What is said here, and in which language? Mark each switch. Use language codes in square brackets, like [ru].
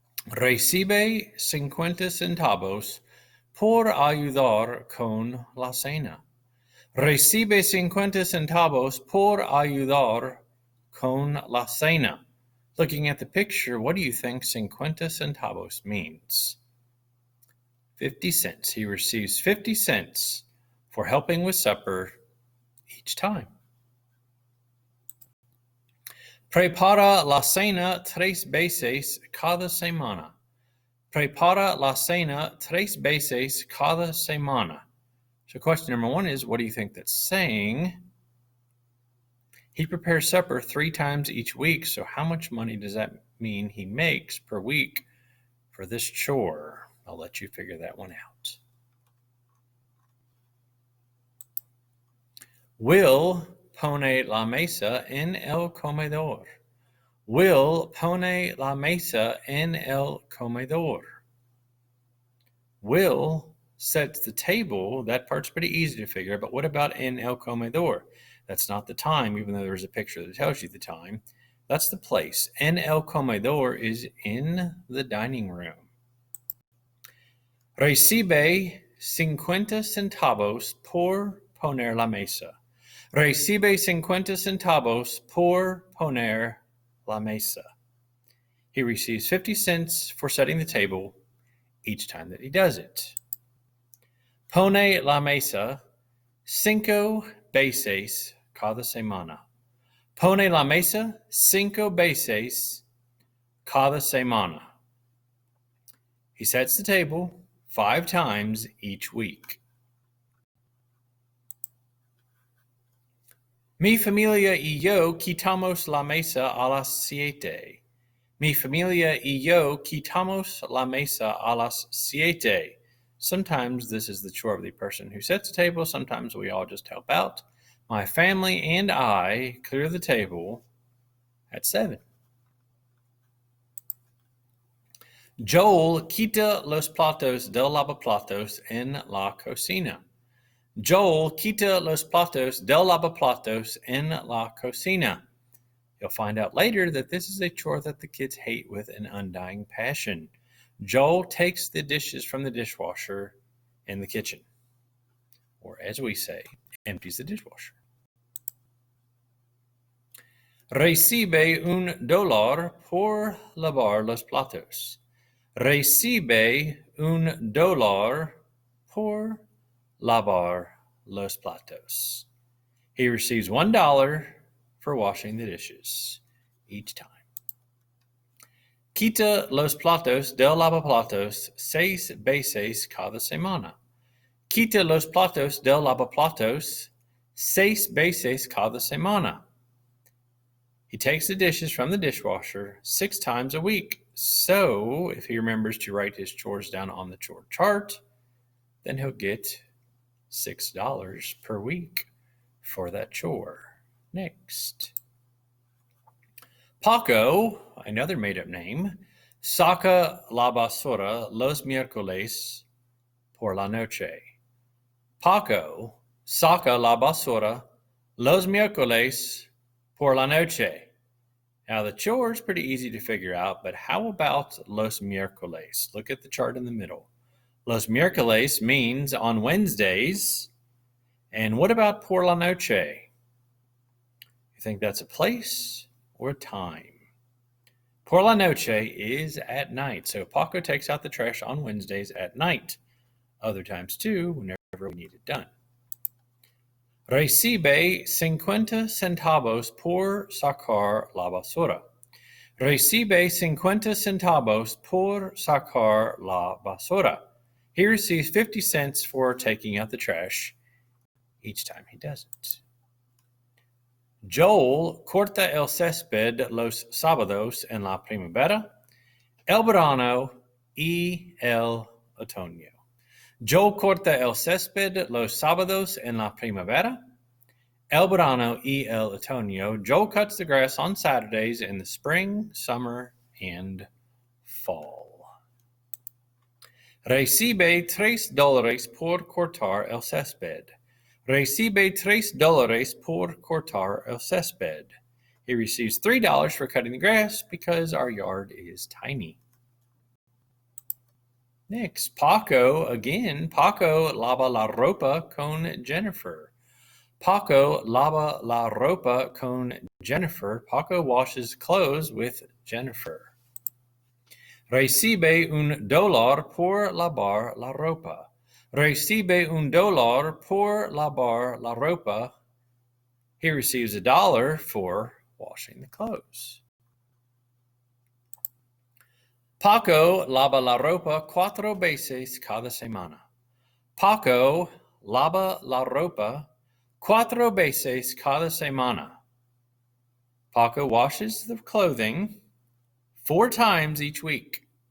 [es] Recibe 50 centavos por ayudar con la cena. Recibe 50 centavos por ayudar con la cena. [en] Looking at the picture, what do you think [es] 50 centavos [en] means? 50 cents. He receives 50 cents for helping with supper each time. [es] Prepara la cena 3 veces cada semana. Prepara la cena 3 veces cada semana. [en] So question number 1 is, what do you think that's saying? He prepares supper 3 times each week, so how much money does that mean he makes per week for this chore? I'll let you figure that one out. [es] Will pone la mesa en el comedor. Will pone la mesa en el comedor. [en] Will sets the table. That part's pretty easy to figure, but what about [es] en el comedor? [en] That's not the time, even though there's a picture that tells you the time. That's the place. [es] En el comedor [en] is in the dining room. [es] Recibe 50 centavos por poner la mesa. Recibe 50 centavos por poner la mesa. [en] He receives 50 cents for setting the table each time that he does it. [es] Pone la mesa 5 veces cada semana. Pone la mesa 5 veces cada semana. [en] He sets the table 5 times each week. [es] Mi familia y yo quitamos la mesa a las 7. Mi familia y yo quitamos la mesa a las 7. [en] Sometimes this is the chore of the person who sets the table. Sometimes we all just help out. My family and I clear the table at 7. [es] Joel quita los platos del lavaplatos en la cocina. Joel quita los platos del lavaplatos en la cocina. [en] You'll find out later that this is a chore that the kids hate with an undying passion. Joel takes the dishes from the dishwasher in the kitchen, or as we say, empties the dishwasher. [es] Recibe $1 por lavar los platos. Recibe $1 por lavar los platos. [en] He receives $1 for washing the dishes each time. [es] Quita los platos del lavaplatos 6 veces cada semana. Quita los platos del lavaplatos 6 veces cada semana. [en] He takes the dishes from the dishwasher 6 times a week. So if he remembers to write his chores down on the chore chart, then he'll get $6 per week for that chore. Next. [es] Paco, [en] another made-up name, [es] saca la basura los miércoles por la noche. Paco saca la basura los miércoles por la noche. [en] Now the chore is pretty easy to figure out, but how about [es] los miércoles? [en] Look at the chart in the middle. [es] Los miércoles [en] means on Wednesdays. And what about [es] por la noche? [en] You think that's a place or a time? [es] Por la noche [en] is at night. So Paco takes out the trash on Wednesdays at night. Other times too, whenever we need it done. [es] Recibe 50 centavos por sacar la basura. Recibe 50 centavos por sacar la basura. [en] He receives 50 cents for taking out the trash each time he does it. [es] Joel corta el césped los sábados en la primavera, el verano y el otoño. Joel corta el césped los sábados en la primavera, el verano y el otoño. [en] Joel cuts the grass on Saturdays in the spring, summer, and fall. [es] Recibe $3 por cortar el césped. Recibe $3 por cortar el césped. [en] He receives $3 for cutting the grass because our yard is tiny. Next, [es] Paco [en] again. [es] Paco lava la ropa con Jennifer. Paco lava la ropa con Jennifer. [en] Paco washes clothes with Jennifer. [es] Recibe $1 por lavar la ropa. Recibe $1 por lavar la ropa. [en] He receives $1 for washing the clothes. [es] Paco lava la ropa 4 veces cada semana. Paco lava la ropa 4 veces cada semana. [en] Paco washes the clothing 4 times each week.